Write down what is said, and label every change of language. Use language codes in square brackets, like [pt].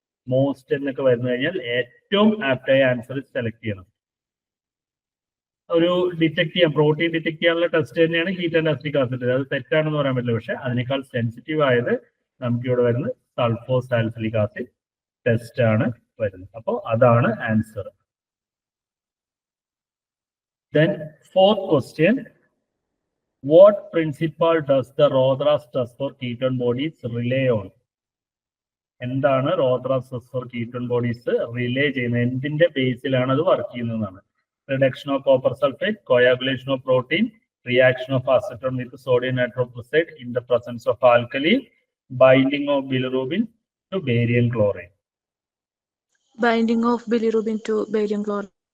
[ml] Most എന്നൊക്കെ വരുന്നു കഴിഞ്ഞാൽ ഏറ്റവും ആപ്റ്റായ ആൻസർ സെലക്ട് ചെയ്യണം. ഒരു ഡിറ്റക്ട് ചെയ്യാൻ, പ്രോട്ടീൻ ഡിറ്റക്ട് ചെയ്യാനുള്ള ടെസ്റ്റ് തന്നെയാണ് ഹീറ്റ് ആൻഡ് അസിറ്റിക് ആസിഡ്. അത് തെറ്റാണെന്ന് പറയാൻ പറ്റില്ല. പക്ഷെ അതിനേക്കാൾ സെൻസിറ്റീവ് ആയത് നമുക്ക് ഇവിടെ വരുന്നത് സൾഫോസാലിസിലിക് ആസിഡ് ടെസ്റ്റ് ആണ് വരുന്നത്. അപ്പോൾ അതാണ് answer. [en] Then fourth question, what principle does the Rotheras test for ketone bodies rely on? [ml] എന്താണ് [en] Rotheras test for ketone bodies [ml] relay ചെയ്യുന്നത്? എന്തിന്റെ ബേസിലാണ് അത് വർക്ക് ചെയ്യുന്നതാണ്? [en] Reduction of copper sulphate, coagulation of protein, reaction of acetone with sodium nitrochloride in the presence of alkali, binding of bilirubin to barium chloride. Binding of bilirubin to barium chloride.